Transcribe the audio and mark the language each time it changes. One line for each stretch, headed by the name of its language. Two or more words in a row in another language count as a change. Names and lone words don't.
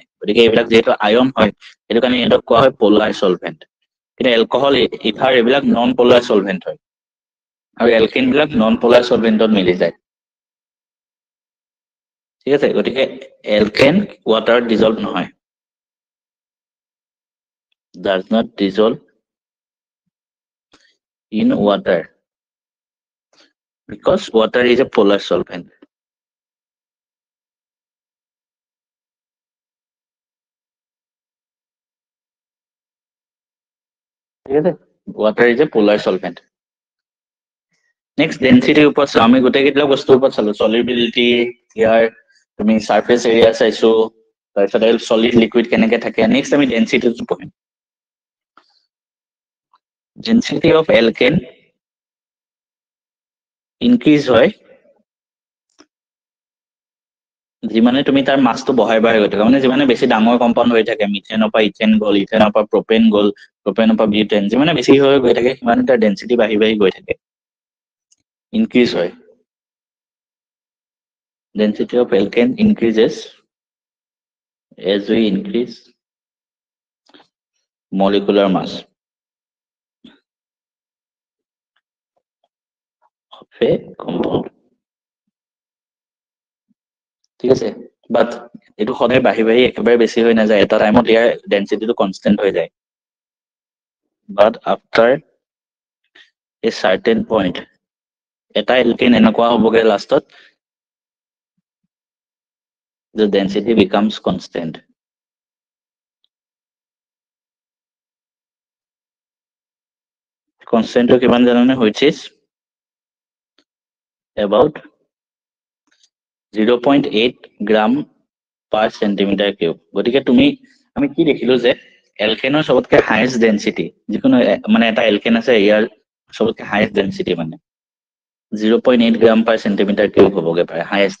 Assamese: গতিকে এইবিলাক যিহেতু আয়ন হয়, সেইটো কাৰণে ইহঁতক কোৱা হয়
English: polar solvent.
Assamese: কিন্তু এলকহল, ইথাৰ এইবিলাক
English: non polar solvent
Assamese: হয়, আৰু এলকেন বিলাক
English: non polar
Assamese: সলভেন্টত মিলি যায়। ঠিক আছে, গতিকে এলকেন ৱাটাৰত ডিজলভ নহয়,
English: does not dissolve in water because water is a polar solvent.
Assamese: ঠিক আছে,
English: water is a polar solvent.
Assamese: নেক্সট ডেন্সিটিৰ ওপৰত আমি গোটেইকেইটা বস্তুৰ ওপৰত চালো। সলিবিলিটি, ইয়াৰ তুমি
English: surface area
Assamese: চাইছো, তাৰপিছত
English: solid liquid
Assamese: কেনেকে থাকে। নেক্সট আমি ডেন্সিটিটো পঢ়িম।
English: density of alkane increase
Assamese: হয় যিমানে তুমি তাৰ মাছটো বঢ়াই গৈ থাকে, মানে যিমানে বেছি ডাঙৰ কম্পাউণ্ড হৈ থাকে, মিথেনৰ পৰা ইথেন গ'ল, ইথেনৰ পৰা প্ৰপেন গ'ল, প্ৰপেনৰ পৰা বিউটেন, যিমানে বেছি হৈ গৈ থাকে সিমানে তাৰ ডেন্সিটি বাঢ়ি গৈ থাকে, ইনক্ৰিজ হয়।
English: Density of alkane increases as we increase molecular mass of a compound.
Assamese: ঠিক আছে, বাট এইটো সদায় বাঢ়ি একেবাৰে বেছি হৈ নাযায়, এটা টাইমত ইয়াৰ ডেন্সিটিটো কনষ্টেন্ট হৈ যায়।
English: but after a certain point
Assamese: এটা এলকেন এনেকুৱা হ'বগে লাষ্টত
English: the density becomes constant.
Assamese: Constant to কিমান জানানে?
English: which is about 0.8 গ্রাম per centimeter cube.
Assamese: গতিকে তুমি আমি কি দেখিলো যে এলকেনৰ সবতকে
English: highest density,
Assamese: যিকোনো মানে এটা এলকেন আছে ইয়াৰ সবতকে
English: highest density
Assamese: মানে 0.8
English: gram per centimeter cube
Assamese: হ'বগে পাৰে হাইয়েষ্ট।